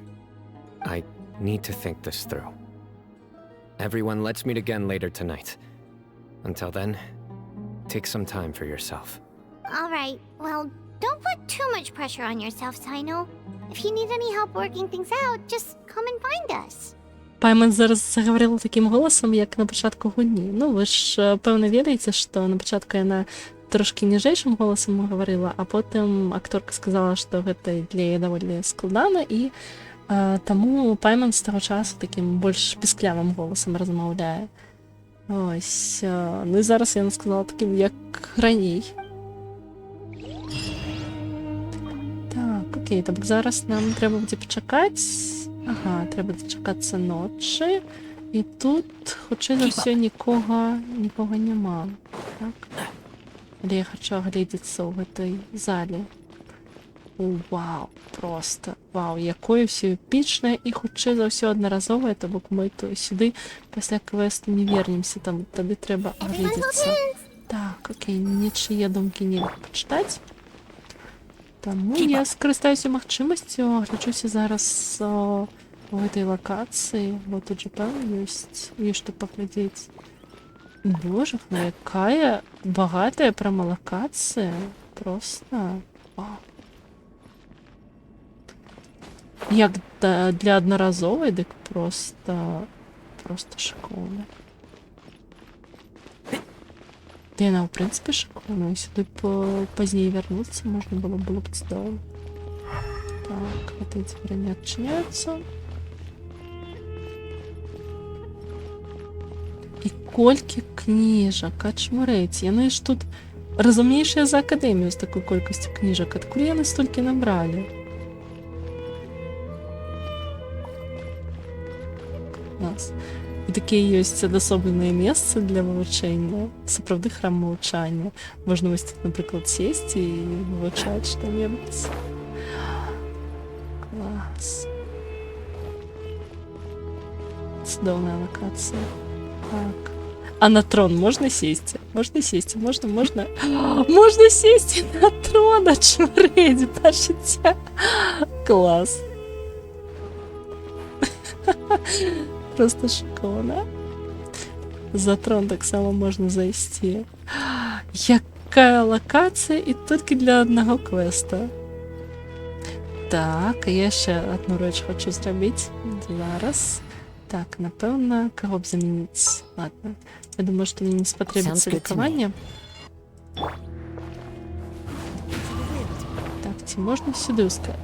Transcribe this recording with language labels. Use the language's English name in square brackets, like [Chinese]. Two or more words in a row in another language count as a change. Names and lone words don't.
[English] I need to think this through. Everyone, let's meet again later tonight. Until then, take some time for yourself. All right, well, don't put too much pressure on yourself, Sino. If you need any help working things out, just come and find us. [Ukrainian] Пайман зараз заговорила таким голосом, як на початку гуні. Ну, ви ж, певно, [Belarusian] ведаеце, што на пачатку яна трошки ніжэйшым голосам говорила, а потым акторка сказала, што гэта для яе даволі складана, і таму Пайман з таго часу таким больш пісклявым голосам размаўляе. [Ukrainian] Ось, ну і зараз яна сказала таким, як раней. Так, окей, так зараз нам треба буде почекати. Ага, треба дочекатися ночі. І тут, хоча за все, нікого нема. Так. Але я хочу оглядіться у цій залі. Вау, просто вау, якое все епічне, і хоча за все одноразове, то бок ми то сюди після квесту не вернемося, там тоді треба оглядіться. Так, окей, нічиє думки не почитати. Тому я скористаюся магчимостю, огляджуся зараз у [Russian] этой локации. Вот тут же, певно, есть что поглядеть. Боже, ну якая богатая прямо локация. Просто вау. Як для одноразовой, так просто шикарно. Да и она, в принципе, шикарно. Если позднее вернуться, можно было бы здорово. Так, это теперь не отчиняется. [Belarusian] І колькі кніжак, ачмурець. Яны ж тут разумнейшыя за акадэмію з такой колькасцю кніжак. Адкуль яны столькі набралі? Клас. І такі ёсць адасобленыя месцы для вывучэння. Сапраўды храм маўчання. Можна вось тут, напрыклад, сесці і вывучаць што-небудзь. Клас. Цудоўная локацыя. [Russian] Так. А на трон можно сесть? Можно сесть? Можно? Можно сесть на трон, [Belarusian] ачмурець, бачыце? Клас. [Russian] Просто шикарно. [Belarusian] За трон так само можно зайсці. Якая локація і толькі для одного квеста. [Ukrainian] Так, а я ще одну реч хочу зробити. Зараз. Так, напевно, кого б замінити? Ладно. Я думаю, що мені не спотребиться лікування. Так, ці можна сюди ускорити?